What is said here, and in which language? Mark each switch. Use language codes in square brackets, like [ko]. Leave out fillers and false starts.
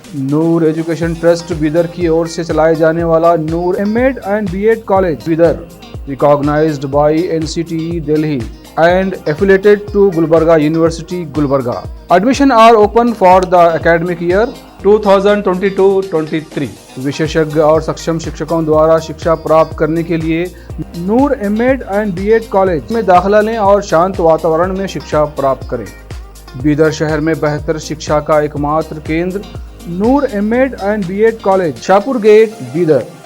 [hi] नूर education trust Bidar की ओर से चलाए जाने वाला नूर MEd and BEd college Bidar, [en] Recognised by NCTE Delhi and affiliated to Gulbarga University, Gulbarga. Admission are open for the academic year 2022-23. [hi] विशेषज्ञ और सक्षम शिक्षकों द्वारा शिक्षा प्राप्त करने के लिए नूर एमएड एंड बीएड कॉलेज में दाखिला लें और शांत वातावरण में शिक्षा प्राप्त करें। बीदर शहर में बेहतर शिक्षा का एकमात्र केंद्र नूर MEd and BEd college, Shahpur gate, Bidar.